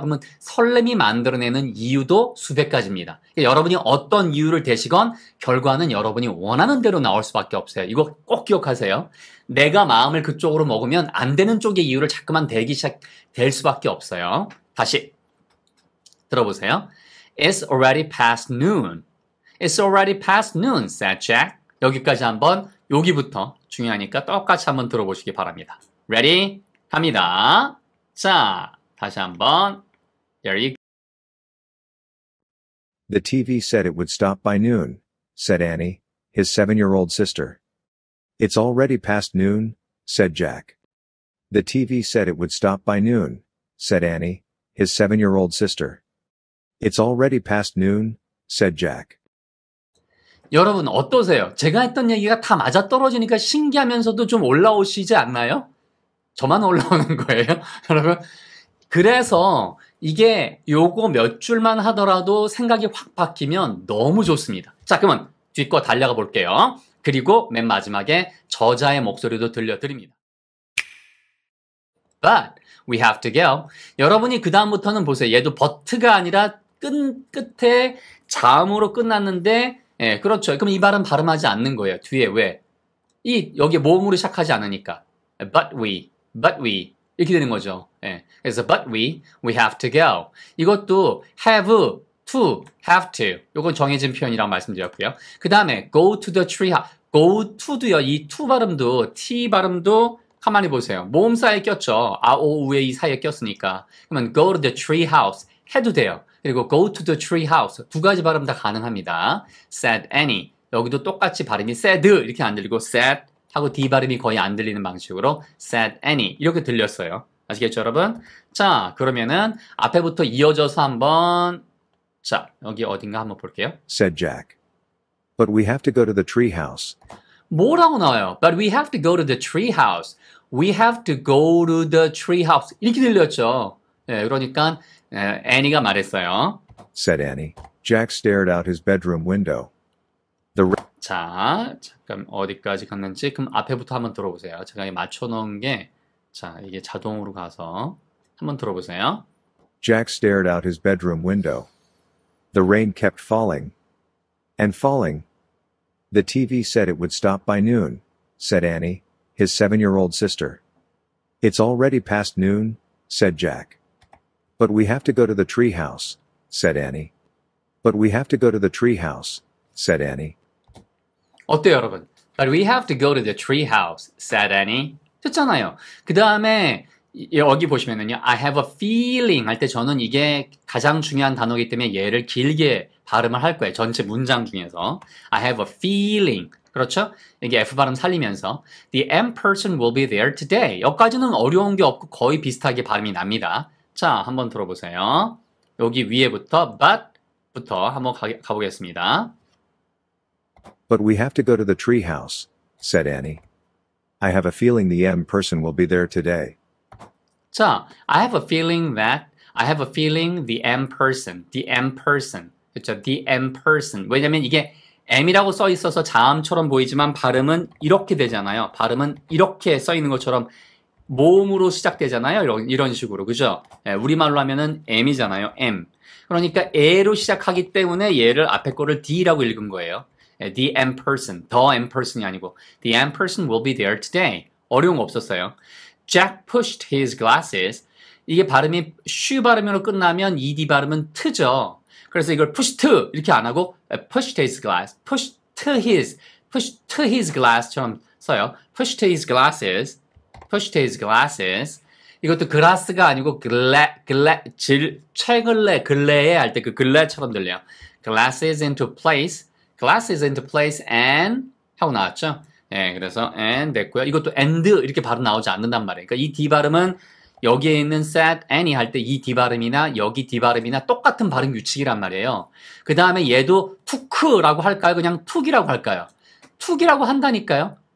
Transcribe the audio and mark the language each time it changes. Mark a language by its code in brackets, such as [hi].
[ko] 그러면 설렘이 만들어내는 이유도 수백 가지입니다. 그러니까 여러분이 어떤 이유를 대시건 결과는 여러분이 원하는 대로 나올 수밖에 없어요. 이거 꼭 기억하세요. 내가 마음을 그쪽으로 먹으면 안 되는 쪽의 이유를 자꾸만 대기 시작될 수밖에 없어요. 다시 들어보세요. [en] It's already past noon. It's already past noon, said Jack. [ko] 여기까지 한번 여기부터 중요하니까 똑같이 한번 들어보시기 바랍니다. [en] Ready? [ko] 갑니다. 자, 다시 한번. [en] There you go. The TV said it would stop by noon, said Annie, his 7-year-old sister. It's already past noon, said Jack. The TV said it would stop by noon, said Annie, his 7-year-old sister. It's already past noon, said Jack. [ko] 여러분 어떠세요? 제가 했던 얘기가 다 맞아떨어지니까 신기하면서도 좀 올라오시지 않나요? 저만 올라오는 거예요? 여러분 그래서 이게 요거 몇 줄만 하더라도 생각이 확 바뀌면 너무 좋습니다. 자 그러면 뒷거 달려가 볼게요. 그리고 맨 마지막에 저자의 목소리도 들려드립니다. [en] But we have to go. [ko] 여러분이 그 다음부터는 보세요. 얘도 but가 아니라 끝에 자음으로 끝났는데 예, 그렇죠. 그럼 이 발음 발음하지 않는 거예요. 뒤에 왜? 여기 모음으로 시작하지 않으니까. [en] But we [ko] 이렇게 되는 거죠. 예. 그래서 [en] but we have to go. [ko] 이것도 [en] have to, have to. [ko] 요건 정해진 표현이라고 말씀드렸고요. 그 다음에 [en] go to the tree house. go to [ko] 도요. 이 to 발음도 t 발음도 가만히 보세요. 모음 사이에 꼈죠. 아, 오, 우에 이 사이에 꼈으니까. 그러면 [en] go to the tree house [ko] 해도 돼요. 그리고 [en] go to the tree house [ko] 두 가지 발음 다 가능합니다. [en] said Annie [ko] 여기도 똑같이 발음이 said 이렇게 안 들리고 said 하고 D 발음이 거의 안 들리는 방식으로 said Annie 이렇게 들렸어요. 아시겠죠 여러분? 자 그러면은 앞에부터 이어져서 한번 자 여기 어딘가 한번 볼게요. [en] said Jack. But we have to go to the tree house. [ko] 뭐라고 나와요? [en] But we have to go to the tree house. We have to go to the tree house [ko] 이렇게 들렸죠. 예, 그러니까 Annie가 말했어요. [en] said Annie. Jack stared out his bedroom window. [ko] 자, 잠깐 어디까지 갔는지 그럼 앞에부터 한번 들어보세요. 제가 맞춰놓은 게 자, 이게 자동으로 가서 한번 들어보세요. [en] Jack stared out his bedroom window. The rain kept falling. And falling. The TV said it would stop by noon, said Annie, his 7-year-old sister. It's already past noon, said Jack. But we have to go to the tree house, said Annie. But we have to go to the tree house, said Annie. [ko] 어때요, 여러분? [en] But we have to go to the tree house, said Annie. [ko] 됐잖아요. 그 다음에 여기 보시면은요. [en] I have a feeling [ko] 할 때 저는 이게 가장 중요한 단어이기 때문에 얘를 길게 발음을 할 거예요. 전체 문장 중에서. [en] I have a feeling. [ko] 그렇죠? 이게 F 발음 살리면서 [en] The M person will be there today. [ko] 여기까지는 어려운 게 없고 거의 비슷하게 발음이 납니다. 자, 한번 들어보세요. 여기 위에부터 but부터 한번 가보겠습니다. [en] But we have to go to the tree house, said Annie. I have a feeling the M person will be there today. 자, I have a feeling the M person. 그렇죠? The M person. [ko] 왜냐면 이게 M이라고 써 있어서 자음처럼 보이지만 발음은 이렇게 되잖아요. 발음은 이렇게 써 있는 것처럼 모음으로 시작되잖아요. 이런 식으로. 그죠? 예, 우리말로 하면은 M이잖아요. M. 그러니까 A로 시작하기 때문에 얘를 앞에 거를 D라고 읽은 거예요. [en] 예, the M person. The M person이 아니고 The M person will be there today. [ko] 어려운 거 없었어요. [en] Jack pushed his glasses. [ko] 이게 발음이 쉬 발음으로 끝나면 ED 발음은 트죠. 그래서 이걸 push to 이렇게 안 하고 [en] pushed his glass, push to his glass [ko] 처럼 써요. [en] push to his glasses. [ko] 이것도 glass가 아니고 최근래에 할 때 그 근래처럼 들려요. [en] glasses into place and [ko] 하고 나왔죠. 예, 그래서 and 됐고요. 이것도 and 이렇게 발음 나오지 않는단 말이에요. 그러니까 이 D 발음은 여기에 있는 said, any 할 때 이 D 발음이나 여기 D 발음이나 똑같은 발음 규칙이란 말이에요. 그 다음에 얘도 took라고 할까요? 그냥 took이라고 할까요? took이라고 한다니까요.